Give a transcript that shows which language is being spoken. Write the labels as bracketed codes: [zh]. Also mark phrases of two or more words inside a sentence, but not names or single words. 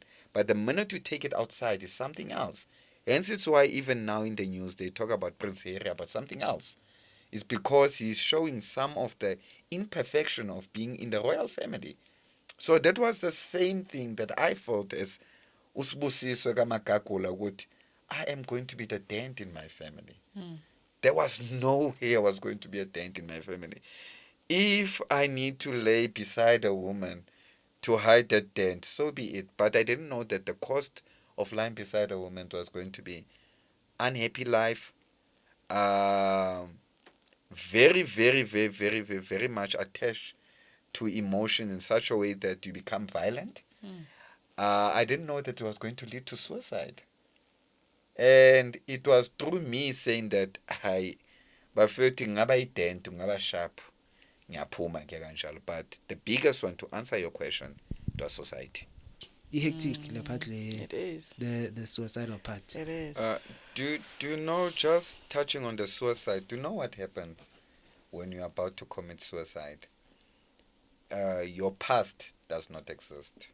[en] But the minute you take it outside, it's something else. Hence, it's why even now in the news, they talk about Prince Harry, about something else. It's because he's showing some of the imperfection of being in the royal family. So that was the same thing that I felt as uSibusiswe kaMagagula ukuthi I am going to be the dent in my family. There was no way I was going to be a dent in my family. If I need to lay beside a woman to hide that dent, so be it. But I didn't know that the cost of lying beside a woman was going to be unhappy life, very, very, very, very, very, very much attached to emotion in such a way that you become violent. I didn't know that it was going to lead to suicide. And it was through me saying that [nd] bafethi ngaba ident ngaba sharp ngiyaphuma ke kanjalo. [en] But the biggest one, to answer your question, it was society. Hectic le part le, It is. the suicidal part. It is. Do you know, just touching on the suicide, do you know what happens when you're about to commit suicide? Your past does not exist.